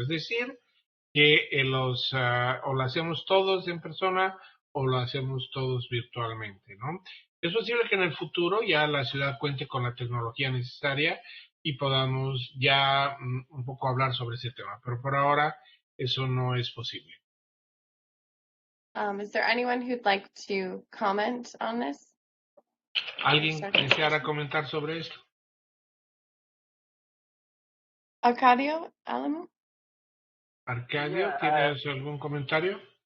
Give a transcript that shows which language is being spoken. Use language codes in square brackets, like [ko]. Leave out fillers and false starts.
[es] Es decir, que o lo hacemos todos en persona o lo hacemos todos virtualmente, ¿no? Es posible que en el futuro ya la ciudad cuente con la tecnología necesaria y podamos ya un poco hablar sobre ese tema, pero por ahora eso no es posible. [en] Is there anyone who'd like to comment on this? [es] ¿Alguien deseara comentar sobre esto? Arcadio, Alamo? Arcadio, ¿tienes algún comentario?